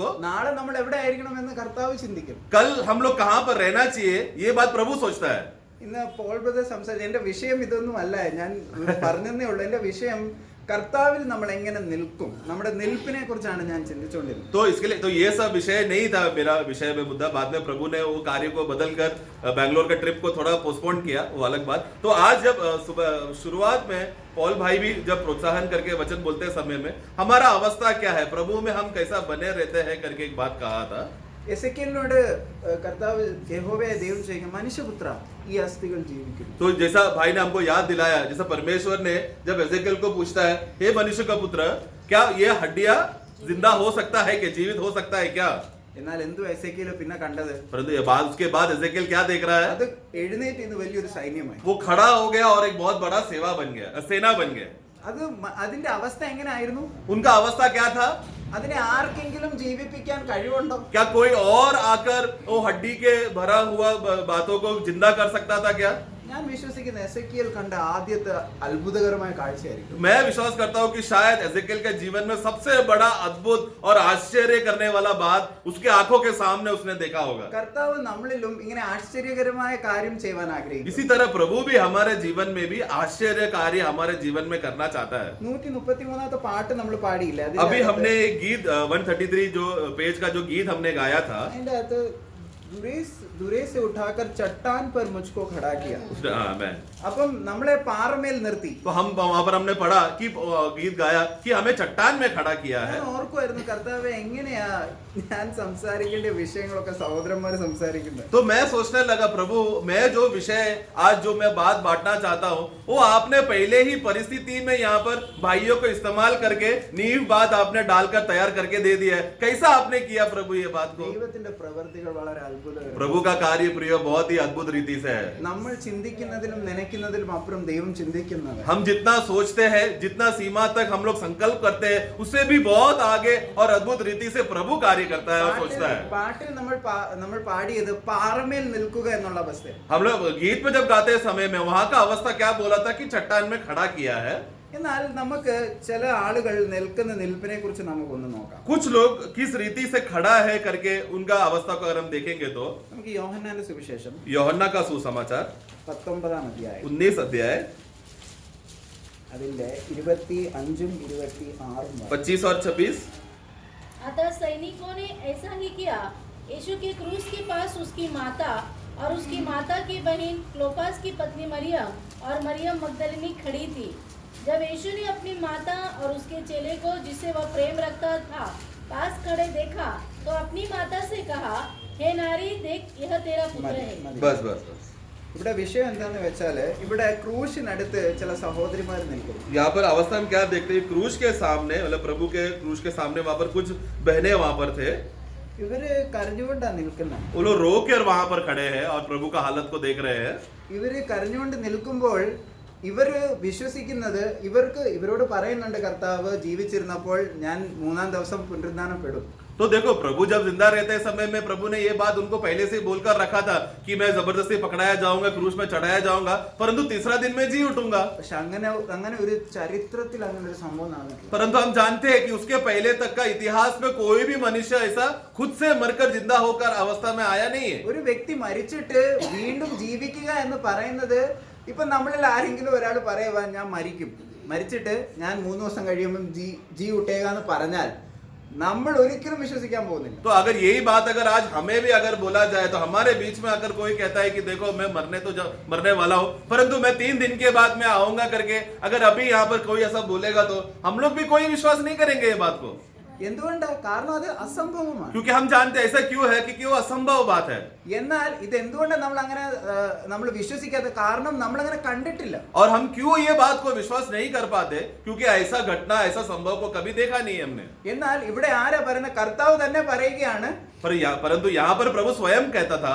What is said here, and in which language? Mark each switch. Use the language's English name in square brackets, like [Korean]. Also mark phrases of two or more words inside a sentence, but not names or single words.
[Malayalam] നാളെ നമ്മൾ എവിടെ ആയിരിക്കണം എന്ന് കർത്താവ് ചിന്തിക്കും. [Hindi] कल हम लोग कहां पर रहना चाहिए ये बात प्रभु सोचता है. [Malayalam] ഇന്ന് പോൾ ബ്രദർ സംസാരിച്ചു. എന്റെ വിഷയം ഇതൊന്നും അല്ല, ഞാൻ പറഞ്ഞതേ ഉള്ളൂ. എന്റെ വിഷയം കർത്താവിൽ നമ്മൾ എങ്ങനെ നിൽക്കും, നമ്മുടെ നിൽപ്പിനെ കുറിച്ചാണ് ഞാൻ ചിന്തിച്ചുകൊണ്ടിരുന്നത്. [Hindi] तो इसके लिए तो ये सब विषय नहीं था मेरा विषय में मुद्दा. बाद में प्रभु ने वो कार्य को बदलकर बैंगलोर का ट्रिप को थोड़ा पोस्टपोन किया, वो अलग बात. तो आज जब सुबह शुरुआत में पॉल भाई भी जब प्रोत्साहन करके वचन बोलते समय में हमारा अवस्था क्या है, प्रभु में हम कैसा बने रहते हैं करके एक बात कहा था. [Malayalam] എസെക്കിയേലിനോട് കർത്താവ് യഹോവയായ ദൈവം ചോദിക്കും, മനുഷ്യപുത്ര ഈ അസ്ഥികൾ ജീവിക്കുന്നു. [Hindi] तो जैसा भाई ने हमको याद दिलाया, जैसा परमेश्वर ने जब एजेकिएल को पूछता है, हे मनुष्य का पुत्र, क्या ये हड्डियां जिंदा हो सकता है, क्या जीवित हो सकता है क्या? [Malayalam] എന്നാൽ എന്തു എസെക്കിയേൽ പിന്നെ കണ്ടത്? [Hindi] परंतु ये बाद उसके बाद एजेकिएल क्या देख रहा है? [Malayalam] അത് എഴുന്നേറ്റ് ഇന്ന് വലിയൊരു സൈന്യമായി. [Hindi] वो खड़ा हो गया और एक बहुत बड़ा सेवा बन गया, सेना बन गया. [Malayalam] അത് അതിന്റെ അവസ്ഥ എങ്ങനെയായിരുന്നു? [Hindi] उनका अवस्था क्या था? [Malayalam] അതിനെ ആർക്കെങ്കിലും ജീവിപ്പിക്കാൻ കഴിവുണ്ടോ? [Hindi] क्या कोई और आकर वो हड्डी के भरा हुआ बातों को जिंदा कर सकता था क्या? [Malayalam] ഞാൻ വിശ്വസിക്കുന്ന എസെക്കിയേൽ കണ്ട ആദ്യത്തെ അത്ഭുതകരമായ കാഴ്ചയായിരിക്കും. [Hindi] मैं विश्वास करता हूँ कि शायद एजेकिएल के जीवन में सबसे बड़ा अद्भुत और आश्चर्य करने वाला बात उसके आंखों के सामने उसने देखा होगा. [Malayalam] കർത്താവ് നമ്മളിലും ഇങ്ങനെ ആശ്ചര്യകരമായ കാര്യം ചെയ്യാൻ ആഗ്രഹിക്കുന്നു. [Hindi] इसी तरह प्रभु भी हमारे जीवन में भी आश्चर्य कार्य हमारे जीवन में करना चाहता है. [Malayalam] 133 പാട്ട് നമ്മൾ പാടിയില്ല. [Hindi] अभी हमने एक गीत 133 जो पेज का जो गीत हमने गाया था, [Malayalam] അതിന്റെ അകത്ത് ദൂരെ [Hindi] से उठाकर चट्टान पर मुझको खड़ा किया. मैं [Malayalam] അപ്പം നമ്മളെ പാറമേൽ നിർത്തി. [Hindi] तो हम वहां पर हमने पढ़ा कि गीत गाया कि हमें चट्टान में खड़ा किया है. [Malayalam] ഞാൻ ഓർക്കുമായിരുന്നു കർത്താവേ എങ്ങനെയാ ഞാൻ സംസാരിക്കേണ്ട വിഷയങ്ങളൊക്കെ സഹോദരന്മാർ സംസാരിക്കുന്നത്. [Hindi] तो मैं सोचने लगा, प्रभु मैं जो विषय आज जो मैं बात बांटना चाहता हूँ वो आपने पहले ही परिस्थिति में यहाँ पर भाइयों को इस्तेमाल करके नींव बात आपने डालकर तैयार करके दे दिया है. कैसा आपने किया प्रभु ये बात को? [Malayalam] ദൈവത്തിന്റെ പ്രവർത്തികൾ വളരെ അത്ഭുതകരമാണ്. [Hindi] प्रभु का कार्य प्रिय बहुत ही अद्भुत रीति से है. [Malayalam] നമ്മൾ ചിന്തിക്കുന്നതിലും നനയ്ക്കുന്നതിലും അപ്പുറം ദൈവം ചിന്തിക്കുന്നത്. [Hindi] हम जितना सोचते हैं, जितना सीमा तक हम लोग संकल्प करते हैं, उससे भी बहुत आगे और अद्भुत रीति से प्रभु कार्य करता है और सोचता है. [Malayalam] പാട്ടിൽ നമ്മൾ പാടിയത് പാറമേൽ നിൽക്കുക എന്നുള്ള അവസ്ഥ. [Hindi] हम लोग गीत में जब गाते समय में वहां का अवस्था क्या बोला था कि चट्टान में खड़ा किया है. [Malayalam] എന്നാൽ നമുക്ക് ചില ആളുകൾ നിൽക്കുന്ന നിൽപ്പിനെ കുറിച്ച് നമുക്കൊന്ന് നോക്കാം. [Hindi] कुछ लोग किस रीति से खड़ा है करके उनका अवस्था को अगर हम देखेंगे तो [Malayalam] നമുക്ക് യോഹന്നാന്റെ സുവിശേഷം [Hindi] യോഹन्ना का सुसमाचार [Malayalam] 19 അധ്യായം [Hindi] 19 अध्याय [Malayalam] അതിന്റെ 25 26 [Hindi] 25 और 26. अतः सैनिकों ने ऐसा ही किया. यीशु के क्रूस के पास उसकी माता और उसकी माता की बहन क्लोपास की पत्नी मरियम और मरियम मगदलिनी खड़ी थी. जब यीशु ने अपनी माता और उसके चेले को जिससे वह प्रेम रखता था पास खड़े देखा तो अपनी माता से कहा, हे नारी, देख यह तेरा पुत्र है। बस बस बस [Malayalam] ഇവിടെ വിഷയം എന്താന്ന് വെച്ചാല് ഇവിടെ ക്രൂശിനടുത്ത് ചില സഹോദരിമാർ നിൽക്കുന്നു. [Hindi] यहाँ पर अवस्था हम क्या देखते हैं, क्रूज के सामने, मतलब प्रभु के क्रूज के सामने वहां पर कुछ बहनें वहां पर थे. [Malayalam] ഇവര് കരഞ്ഞുകൊണ്ടാ നിൽക്കുന്നത്. [Hindi] वो लोग रो कर वहां पर खड़े हैं और प्रभु का हालत को देख रहे हैं. [Malayalam] ഇവര് കരഞ്ഞുകൊണ്ട് നിൽക്കുമ്പോൾ ഇവര് വിശ്വസിക്കുന്നത്, ഇവരോട് പറയുന്നുണ്ട് കർത്താവ് ജീവിച്ചിരുന്നപ്പോൾ ഞാൻ 3-ാം ദിവസം പുനരുദ്ധാനപ്പെടും. [Hindi] तो देखो, प्रभु जब जिंदा रहते समय में प्रभु ने ये बात उनको पहले से बोलकर रखा था कि मैं जबरदस्ती पकड़ाया जाऊंगा, क्रूस में चढ़ाया जाऊंगा, परंतु तीसरा दिन में जी उठूंगा. [Malayalam] പക്ഷെ അങ്ങനെ ഒരു ചരിത്രത്തിൽ അങ്ങനെ ഒരു സംഭവം നടന്നിട്ടില്ല. [Hindi] परंतु हम जानते हैं कि उसके पहले तक का इतिहास में कोई भी मनुष्य ऐसा खुद से मरकर जिंदा होकर अवस्था में आया नहीं है. [Malayalam] ഒരു വ്യക്തി മരിച്ചിട്ട് വീണ്ടും ജീവിക്കുക എന്ന് പറയുന്നത്, ഇപ്പൊ നമ്മളിൽ ആരെങ്കിലും ഒരാൾ പറയുവാ ഞാൻ മരിച്ചിട്ട് ഞാൻ 3 ദിവസം കഴിയുമ്പോൾ [Hindi] जी उठेगा [Malayalam] എന്ന് പറഞ്ഞാൽ നമ്മൾ ഒരിക്കലും വിശ്വസിക്കാൻ പോകുന്നില്ല. [Hindi] तो अगर यही बात अगर आज हमें भी अगर बोला जाए, तो हमारे बीच में अगर कोई कहता है कि देखो मैं मरने वाला हूं, परंतु मैं 3 दिन के बाद मैं आऊंगा करके अगर अभी यहाँ पर कोई ऐसा बोलेगा तो हम लोग भी कोई विश्वास नहीं करेंगे ये बात को. [Malayalam] എന്തുകൊണ്ടാ? കാരണം അത് അസംഭവമാണ്. [Hindi] क्योंकि हम जानते हैं ऐसा क्यों है, क्योंकि वो असंभव बात है. [Malayalam] എന്നാൽ ഇത് എന്തുകൊണ്ടാണ് നമ്മൾ വിശ്വസിക്കാത്ത? കാരണം നമ്മൾ അങ്ങനെ കണ്ടിട്ടില്ല. [Hindi] और हम क्यों ये बात को विश्वास नहीं कर पाते? क्योंकि ऐसा घटना, ऐसा संभव को कभी देखा नहीं हमने. [Malayalam] എന്നാൽ ഇവിടെ ആരാ പറയുന്നത്? കർത്താവ് തന്നെ പറയുകയാണ്, [Hindi] परंतु यहाँ पर प्रभु स्वयं कहता था,